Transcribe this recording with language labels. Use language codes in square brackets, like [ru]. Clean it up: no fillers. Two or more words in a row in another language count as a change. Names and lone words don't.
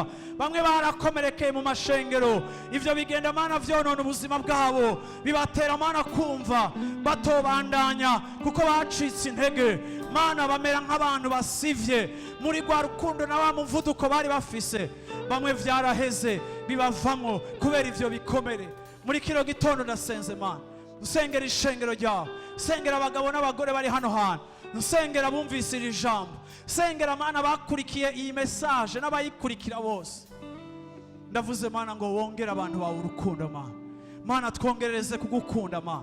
[rn] Bamwe barakomerekeye mu mashengero, ivyo bigenda Mana vyonona ubuzima bwabo, bibatera Mana kumva batobandanya kuko bacitse intege. Mana bamera nk'abantu basivye muri rwa rukundo na wa muvuduko bari bafise. Bamwe vyaraheze bibavamo kubera ivyo bikomere. Muri kino gitondo ndasenze Mana, usengera ishengero ryawe, sengera abagabo n'abagore bari hano hantu, nsengera bumvise iri jambo, sengera Mana bakurikiye iyi message n'abayikurikira bose. Ndavuze Mana ngo wongere abantu bawe urukundo Mana. Mana twongerereze kugukunda Mana.